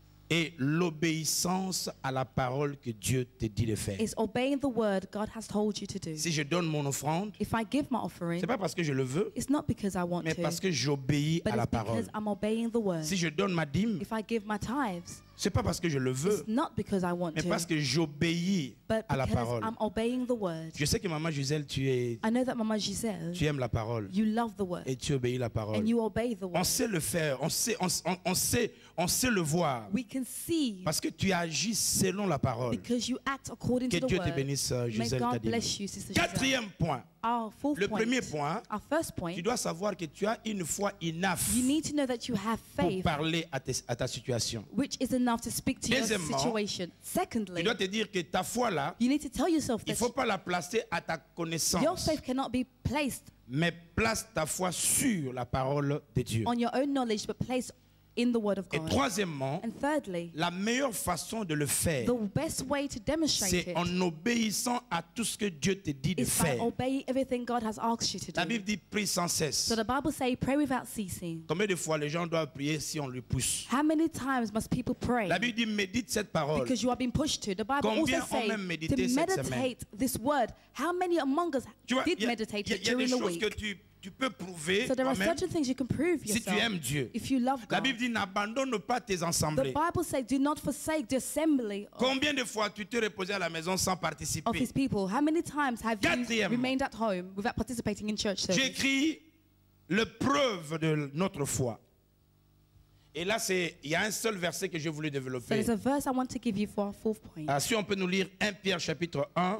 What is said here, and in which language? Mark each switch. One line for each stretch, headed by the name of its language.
French: Et l'obéissance à la parole que Dieu te dit de faire.
English: Is obeying the word God has told you to do.
French: Si je donne mon offrande,
English: if I give my offering,
French: c'est pas parce que je le veux,
English: it's not because I want
French: mais parce que j'obéis à la parole.
English: Because I'm obeying the word.
French: Si je donne ma dîme,
English: if I give my tithes,
French: c'est pas parce que je le veux,
English: it's not because I want
French: mais parce que j'obéis à la parole.
English: I'm obeying the word.
French: Je sais que maman Gisèle,
English: I know that Mama Gisèle,
French: tu aimes la parole.
English: You love the word.
French: Et tu obéis la parole.
English: And you obey the word.
French: On sait le faire, on sait le voir.
English: We can see.
French: Parce que tu agis selon la parole.
English: Because you act according to the word.
French: Que Dieu te bénisse, Gisèle.
English: May God bless you, Sister
French: Quatrième point. Le premier point,
English: first point,
French: tu dois savoir que tu as une foi enough
English: you need to know that you have faith
French: pour parler à ta situation.
English: Which is enough to speak to your situation. Secondly,
French: tu dois te dire que ta foi là,
English: you need to tell yourself that
French: il ne faut pas la placer à ta connaissance.
English: Your faith cannot be placed,
French: mais place ta foi sur la parole de Dieu.
English: On your own knowledge, but place in the word of God.
French: Et troisièmement,
English: and thirdly,
French: la meilleure façon de le faire,
English: the best way to demonstrate
French: c'est en obéissant à tout ce que Dieu te dit de faire.
English: By obeying everything God has asked you to do.
French: La Bible dit prie sans cesse.
English: So the Bible says pray without ceasing.
French: Combien de fois les gens doivent prier si on les pousse?
English: How many times must people pray?
French: La Bible dit médite cette parole.
English: Because you are being pushed to. The Bible
French: Combien
English: also says to meditate this word. How many among us did meditate it during the week?
French: Tu peux prouver
English: so there are certain things you can prove yourself,
French: si tu aimes Dieu.
English: If you love God.
French: La Bible dit n'abandonne pas tes assemblées.
English: The Bible says do not forsake the assembly Combien de fois tu t'es reposé à la maison sans participer? Of his people. How many times have you remained at home without participating in church service?
French: J'écris le preuve de notre foi. Et là, il y a un seul verset que je voulais développer.
English: So there's a verse I want to give you for our fourth point.
French: Si on peut nous lire 1 Pierre chapitre 1,